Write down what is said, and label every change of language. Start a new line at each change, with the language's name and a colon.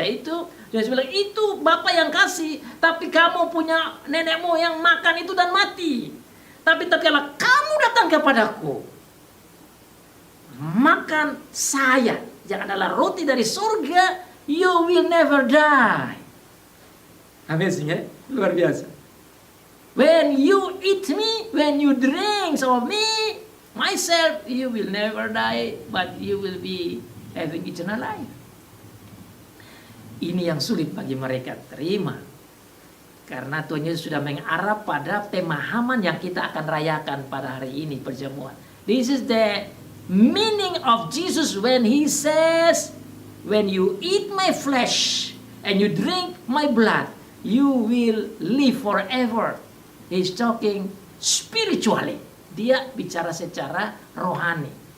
Indonesian: Itu Tuhan Yesus bilang, itu Bapa yang kasih, tapi kamu punya nenek moyang makan itu dan mati. Tapi tatkala kamu datang kepadaku, makan saya yang adalah roti dari surga,
English: you will never die.
Indonesian: Amazing, ya? Luar biasa.
English: When you eat me, when you drink of me, myself, you will never die, but you will be having eternal life.
Indonesian: Ini yang sulit bagi mereka terima. Karena Tuhan Yesus sudah mengarah pada pemahaman yang kita akan rayakan pada hari ini perjamuan.
English: This is the meaning of Jesus when he says, when you eat my flesh and you drink my blood, you will live forever. He's talking spiritually.
Indonesian: Dia bicara secara rohani.